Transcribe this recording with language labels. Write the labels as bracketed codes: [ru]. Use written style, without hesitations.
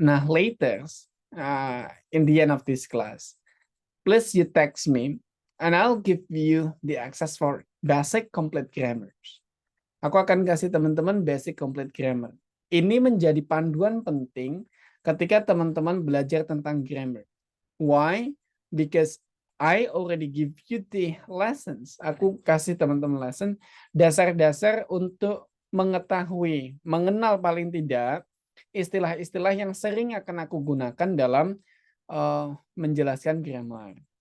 [en] Nah, later, in the end of this class, please you text me and I'll give you the access for basic complete grammars. [id] Aku akan kasih teman-teman basic complete grammar. Ini menjadi panduan penting ketika teman-teman belajar tentang grammar. [en] Why? Because I already give you the lessons. [id] Aku kasih teman-teman lesson dasar-dasar untuk mengetahui, mengenal paling tidak istilah-istilah yang sering akan aku gunakan dalam menjelaskan grammar.